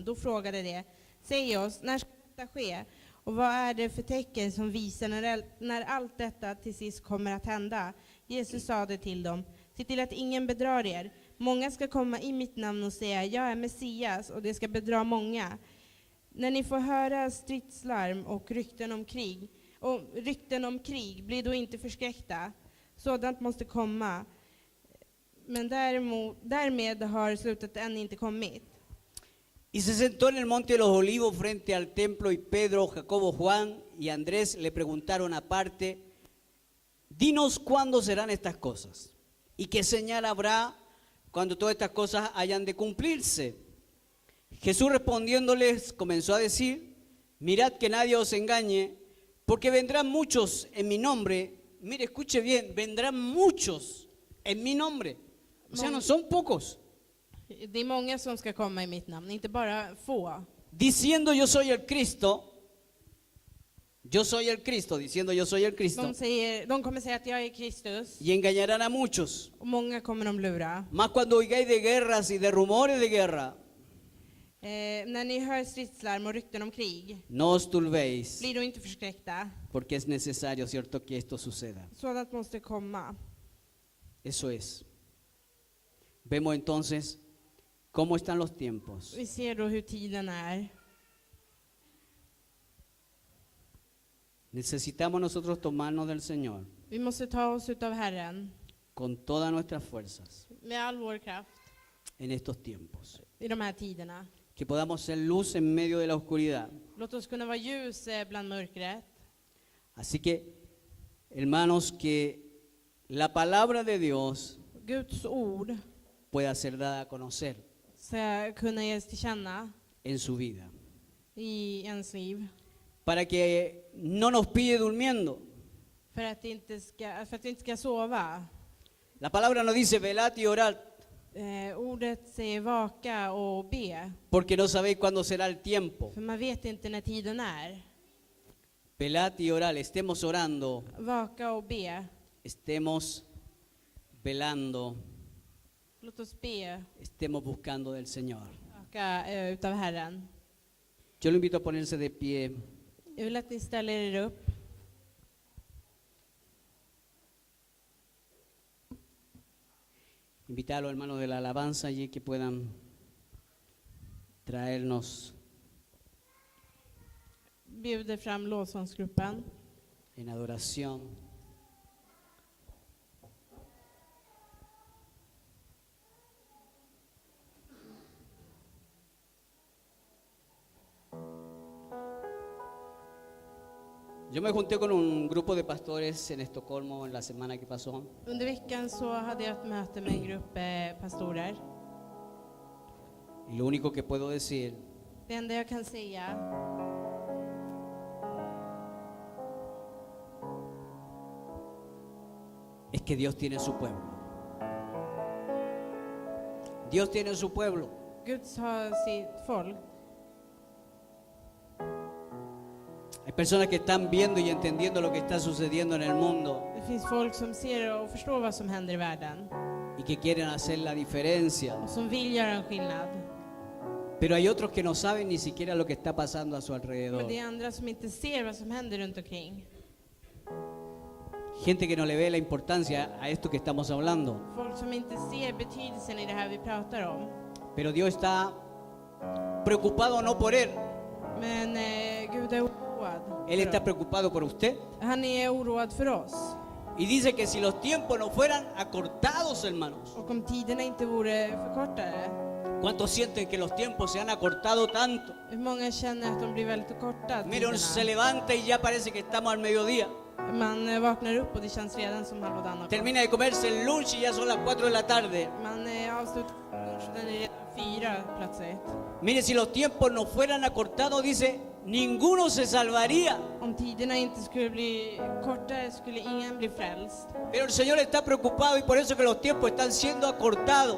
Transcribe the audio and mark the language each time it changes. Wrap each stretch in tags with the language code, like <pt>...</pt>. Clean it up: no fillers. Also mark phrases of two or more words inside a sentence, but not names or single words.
<sv>Då frågade de: säg oss, när ska detta ske? Och vad är det för tecken som visar när allt detta till sist kommer att hända? Jesus sade till dem: se till att ingen bedrar er. Många ska komma i mitt namn och säga: jag är Messias, och det ska bedra många. När ni får höra stridslarm och rykten om krig, bli då inte förskräckta. Sådant måste komma. Men därmed har slutet än inte kommit.</sv> <es>Y se sentó en el monte de los olivos frente al templo, y Pedro, Jacobo, Juan y Andrés le preguntaron aparte: dinos cuándo serán estas cosas y qué señal habrá cuando todas estas cosas hayan de cumplirse. Jesús respondiéndoles comenzó a decir: mirad que nadie os engañe, porque vendrán muchos en mi nombre. Mire, escuche bien, vendrán muchos en mi nombre. O sea, no son pocos.</es> <sv>Det är många som ska komma i mitt namn, inte bara få.</sv> <es>Diciendo yo soy el Cristo, diciendo yo soy el Cristo,</es> <sv>De kommer säga att jag är Kristus,</sv> <es>y engañarán a muchos.</es> <sv>och många kommer de lura.</sv> <es>Más cuando oigáis de guerras y de rumores de guerra,</es> <sv>När ni hör stridslarm och rykten om krig,</sv> <es>no os turbéis,</es> <sv>blir då inte förskräckta.</sv> <es>porque es necesario, cierto, que esto suceda.</es> <sv>Sådant måste komma.</sv> <es>Eso es. Vemos entonces cómo están los tiempos.</es> <sv>Vi ser då hur tiden är.</sv> <es>Necesitamos nosotros tomarnos del Señor</es> <sv>Vi måste ta oss utav Herren</sv> <es>con todas nuestras fuerzas</es> <sv>med all vår kraft</sv> <es>en estos tiempos.</es> <sv>i de här tiderna.</sv> <es>Que podamos ser luz en medio de la oscuridad.</es> <sv>Låt oss kunna vara ljus bland mörkret.</sv> <es>Así que, hermanos, que la palabra de Dios</es> <sv>Guds ord</sv> <es>pueda ser dada a conocer</es> <sv>ska kunna ges till känna</sv> <es>en su vida.</es> <sv>i ens liv.</sv> <es>Para que no nos pille durmiendo.</es> <sv>För att vi inte ska sova.</sv> <es>La palabra nos dice: velad y orad,</es> <sv>Ordet säger vaka och be.</sv> <es>porque no sabéis cuándo será el tiempo.</es> <sv>För man vet inte när tiden är.</sv> <es>Velad y orad, estemos orando,</es> <sv>Vaka och be.</sv> <es>estemos velando,</es> <sv>Låt oss be.</sv> <es>estemos buscando del Señor.</es> <sv>Vaka utav Herren.</sv> <es>Yo lo invito a ponerse de pie.</es> <sv>Jag vill att ni ställer er upp.</sv> <es>Invitar a los hermanos de la alabanza allí que puedan traernos</es> <sv>Bjuder fram lovsångsgruppen.</sv> <es>en adoración. Yo me junté con un grupo de pastores en Estocolmo en la semana que pasó.</es> <sv>Under veckan så hade jag ett möte med en grupp pastorer.</sv> <es>Y lo único que puedo decir</es> <sv>Det enda jag kan säga</sv> <es>es que Dios tiene su pueblo. Dios tiene su pueblo.</es> <sv>Guds har sitt folk.</sv> <es>Hay personas que están viendo y entendiendo lo que está sucediendo en el mundo</es> <sv>Det finns folk som ser och förstår vad som händer i världen.</sv> <es>y que quieren hacer la diferencia.</es> <sv>Och som vill göra en skillnad.</sv> <es>Pero hay otros que no saben ni siquiera lo que está pasando a su alrededor.</es> <sv>Men det är andra som inte ser vad som händer runt omkring.</sv> <es>Gente que no le ve la importancia a esto que estamos hablando.</es> <sv>Folk som inte ser betydelsen i det här vi pratar om.</sv> <es>Pero Dios está preocupado no por él.</es> <sv>Men Gud är oroad.</sv> <es>Él está preocupado por usted.</es> <sv>Han är oroad för oss.</sv> <es>Y dice que si los tiempos no fueran acortados, hermanos.</es> <sv>Och om tiderna inte vore förkortade.</sv> <es>¿Cuántos sienten que los tiempos se han acortado tanto?</es> <sv>Hur många känner att de blir väldigt korta?</sv> <es>Mire, uno se</es> <sv>Tiderna.</sv> <es>levanta y ya parece que estamos al mediodía.</es> <sv>Man vaknar upp och det känns redan som halva dagen.</sv> <es>Termina de comerse el lunch y ya son las 4 de la tarde.</es> <sv>Man avslutar lunchen, den är redan 4 plötsligt.</sv> <es>Mire, si los tiempos no fueran acortados, dice, ninguno se salvaría.</es> <sv>Om tiderna inte skulle bli kortare skulle ingen bli frälst.</sv> <es>Pero el Señor está preocupado y por eso que los tiempos están siendo acortados.</es>